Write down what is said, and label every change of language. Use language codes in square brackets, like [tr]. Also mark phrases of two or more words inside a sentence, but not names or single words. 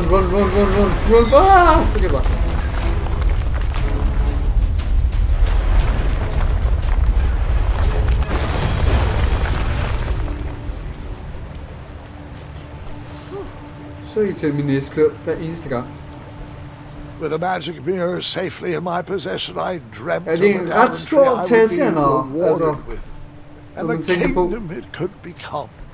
[da] Okay, bare. Så I til min næste klør hver eneste gang. [en] With a magic mirror safely in my possession, I dreamt [da] det er en ret stor taske, altså, [en] and the kingdom it could become.